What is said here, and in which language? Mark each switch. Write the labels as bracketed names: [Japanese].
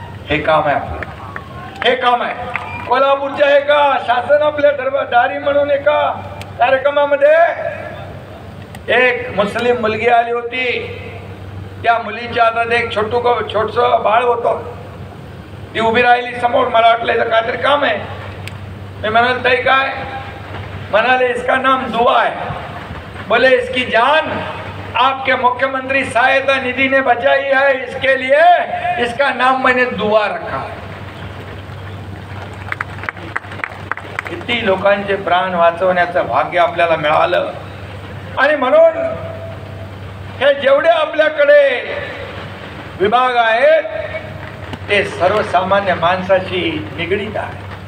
[Marathi] हे काम आहे आपलं. हे काम आहे कोल्हापूरच्या एका शासन आपल्या दरबारी म्हणून एका कार्यक्रमामध्ये एक मुस्लिम मुलगी आली होती. त्या मुलीच्या हातात एक छोटस बाळ होतं. ती उभी राहिली समोर. मला वाटलं इथं काहीतरी काम आहे. मी म्हणाल ताई काय? म्हणाले [Hindi] इसका नाम दुआ है. बोले इसकी जान आपके मुख्यमंत्री सहायता निधि ने बचाई है, इसके लिए इसका नाम मैंने दुआ रखा है. [Marathi] कोटी लोकांचे प्राण वाचवण्याचं भाग्य आपल्याला मिळालं. आणि म्हणून हे जेवढे आपल्याकडे विभाग आहेत ते सर्वसामान्य माणसाशी निगडीत आहे.